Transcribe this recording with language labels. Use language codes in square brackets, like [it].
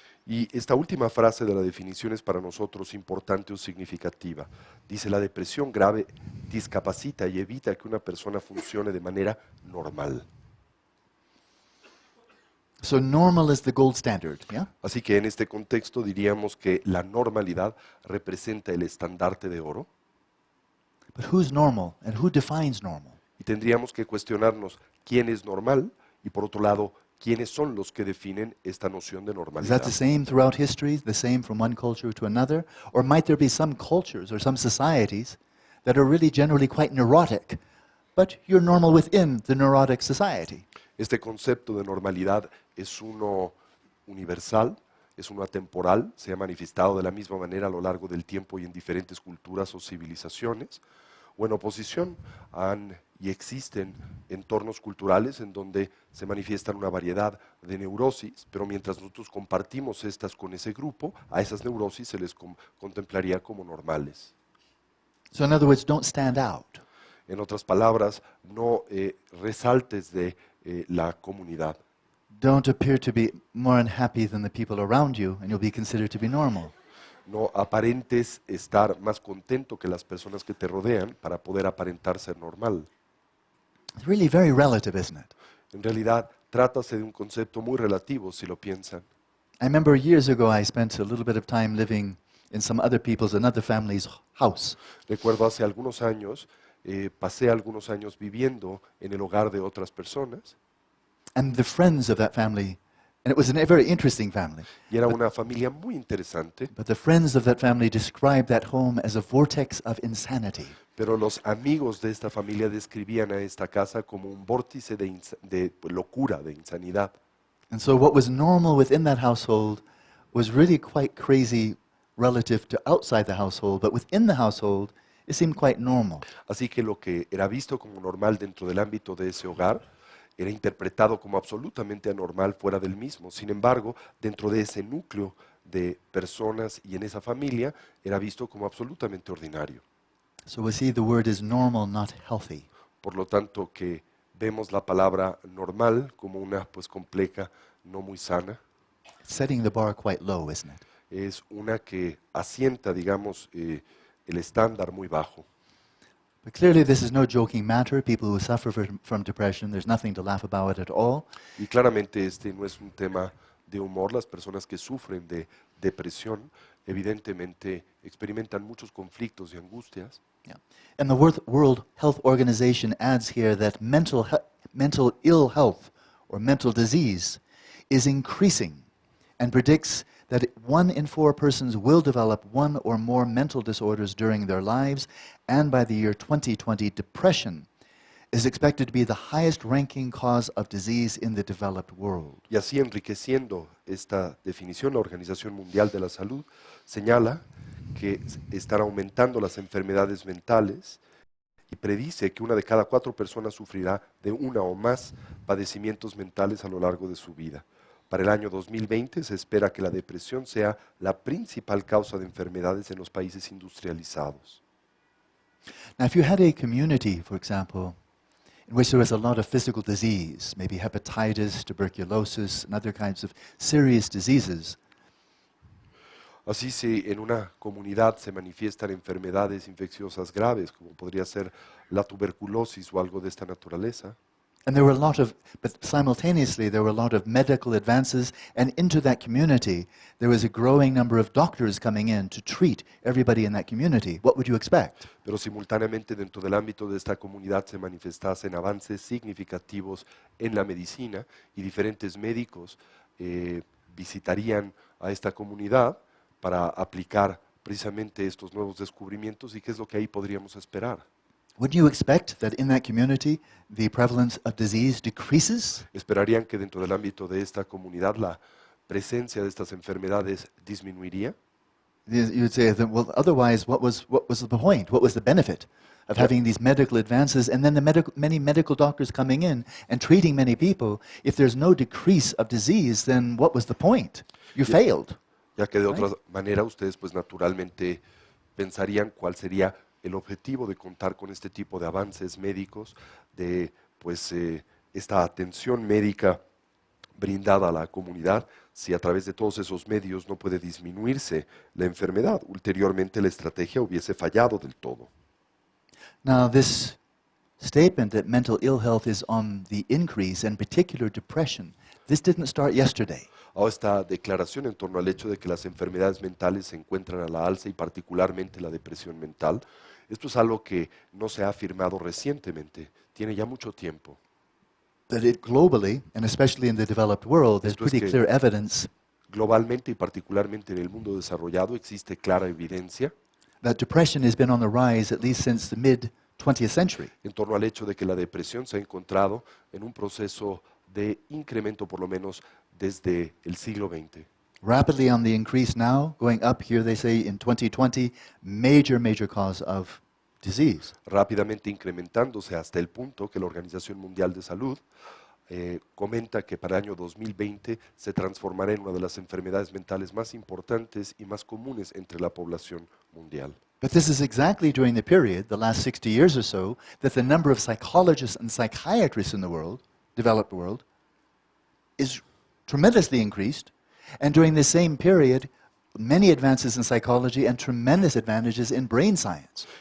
[es] Y esta última frase de la definición es para nosotros importante o significativa. Dice, la depresión grave discapacita y evita que una persona funcione de manera normal. [en] So normal is the gold standard, yeah? [es] Así que en este contexto diríamos que la normalidad representa el estandarte de oro. [en] But who's normal and who defines normal? [es] Y tendríamos que cuestionarnos quién es normal y por otro lado, quiénes son los que definen esta noción de [en] Is [es] normalidad. [en] that the same throughout history, the same from one culture to another? Or might there be some cultures or some societies that are really generally quite neurotic, but you're normal within the neurotic society? [es] Este concepto de normalidad es uno universal, es uno atemporal, se ha manifestado de la misma manera a lo largo del tiempo y en diferentes culturas o civilizaciones, o en oposición y existen entornos culturales en donde se manifiestan una variedad de neurosis, pero mientras nosotros compartimos estas con ese grupo, a esas neurosis se les contemplaría como normales. [en] So in other words, don't stand out. [es] En otras palabras, no resaltes de la comunidad. [en] Don't appear to be more unhappy than the people around you, and you'll be considered to be normal. [es] No aparentes estar más contento que las personas que te rodean para poder aparentar ser normal. [en] It's really very relative, isn't it? [es] En realidad, trátase de un concepto muy relativo si lo piensan. [en] I remember years ago I spent a little bit of time living in some other people's, another family's house. [es] Recuerdo hace algunos años, pasé algunos años viviendo en el hogar de otras personas [en] And the friends of that family, and it was a very interesting family, [es] y era una familia muy interesante, [en] but the friends of that family described that home as a vortex of insanity. [es] pero los amigos de esta familia describían a esta casa como un vórtice de locura, de insanidad. [en] And so what was normal within that household was really quite crazy relative to outside the household, but within the household, it seemed quite normal. [es] Así que lo que era visto como normal dentro del ámbito de ese hogar era interpretado como absolutamente anormal fuera del mismo. Sin embargo, dentro de ese núcleo de personas y en esa familia, era visto como absolutamente ordinario. [en] So we see the word is normal, not healthy. [es] Por lo tanto, que vemos la palabra normal como una compleja, no muy sana, [en] Setting the bar quite low, isn't it? [es] es una que asienta, digamos, el estándar muy bajo. [en] But clearly this is no joking matter. People who suffer from depression, there's nothing to laugh about it at all. [es] Y claramente este no es un tema de humor. Las personas que sufren de depresión evidentemente experimentan muchos conflictos y angustias. [en] Yeah. And the World Health Organization adds here that mental ill health or mental disease is increasing and predicts that 1 in 4 persons will develop 1 or more mental disorders during their lives, and by the year 2020, depression is expected to be the highest ranking cause of disease in the developed world. [es] Y así enriqueciendo esta definición, la Organización Mundial de la Salud señala que están aumentando las enfermedades mentales y predice que 1 de cada 4 personas sufrirá de una o más padecimientos mentales a lo largo de su vida. Para el año 2020 se espera que la depresión sea la principal causa de enfermedades en los países industrializados. [en] Now, if you had a community, for example, in which there was a lot of physical disease, maybe hepatitis, tuberculosis, and other kinds of serious diseases, [es] Así si en una comunidad se manifiestan enfermedades infecciosas graves, como podría ser la tuberculosis o algo de esta naturaleza, [en] and there were a lot of, but simultaneously there were a lot of medical advances, and into that community there was a growing number of doctors coming in to treat everybody in that community, what would you expect? [es] pero simultáneamente dentro del ámbito de esta comunidad se manifestasen avances significativos en la medicina y diferentes médicos visitarían a esta comunidad para aplicar precisamente estos nuevos descubrimientos y qué es lo que ahí podríamos esperar. [en] Wouldn't you expect that in that community the prevalence of disease decreases? [es] ¿Esperarían que dentro del ámbito de esta comunidad la presencia de estas enfermedades disminuiría? [en] You would say, that, well, otherwise, what was the point? What was the benefit of having these medical advances and then many medical doctors coming in and treating many people? If there's no decrease of disease, then what was the point? You failed. [es] Ya que de otra manera ustedes pues naturalmente pensarían cuál sería el objetivo de contar con este tipo de avances médicos, de pues esta atención médica brindada a la comunidad, si a través de todos esos medios no puede disminuirse la enfermedad. Ulteriormente la estrategia hubiese fallado del todo. [en] Now, this statement that mental ill health is on the increase, and particular depression, this didn't start yesterday. [es] Ahora esta declaración en torno al hecho de que las enfermedades mentales se encuentran a la alza y particularmente la depresión mental, esto es algo que no se ha afirmado recientemente, tiene ya mucho tiempo. [en] That it globally, and especially in the developed world, there's [es] Esto es [en] pretty [es] que- [en] clear evidence [es] Globalmente y particularmente en el mundo desarrollado existe clara evidencia [en] that depression has been on the rise at least since the mid-20th century. [es] en torno al hecho de que la depresión se ha encontrado en un proceso de incremento por lo menos desde el siglo XX. [en] Rapidly on the increase now, going up here, they say, in 2020, major cause of disease. [es] Rápidamente incrementándose hasta el punto que la Organización Mundial de Salud comenta que para el año 2020 se transformará en una de las enfermedades mentales más importantes y más comunes entre la población mundial. [en] But this is exactly during the period, the last 60 years or so, that the number of psychologists and psychiatrists in the world, developed world, is tremendously increased. And during the same period, many advances in psychology and tremendous advantages in brain science.